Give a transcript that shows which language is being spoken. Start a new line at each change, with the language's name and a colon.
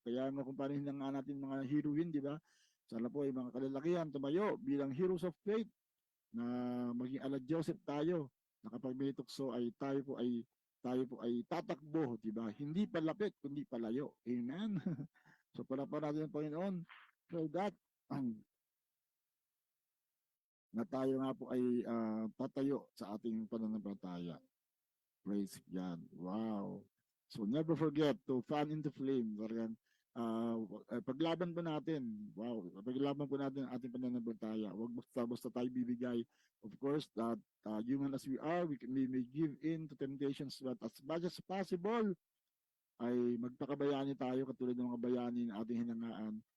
Filipino: Kaya nga kung paano hinangaan natin mga heroine, di ba? Sana po yung mga kalalakihan tumayo bilang
English: heroes of faith
Filipino: na maging ala Joseph tayo na kapag may tukso ay tayo po ay tatakbo, di ba? Hindi palapit kundi palayo. Amen. So para pa natin ang Panginoon so that na tayo nga po ay tatayo sa ating pananampalataya.
English: Praise God. Wow. So never forget to fan into flame.
Filipino: Talagang paglaban po natin. Wow. Paglaban po natin ang ating pananampalataya. Huwag basta tayo bibigay.
English: Of course, that human as we are, we may give in to temptations, but as much as possible,
Filipino: ay magpakabayani tayo katulad ng mga bayani ng ating hinangaan.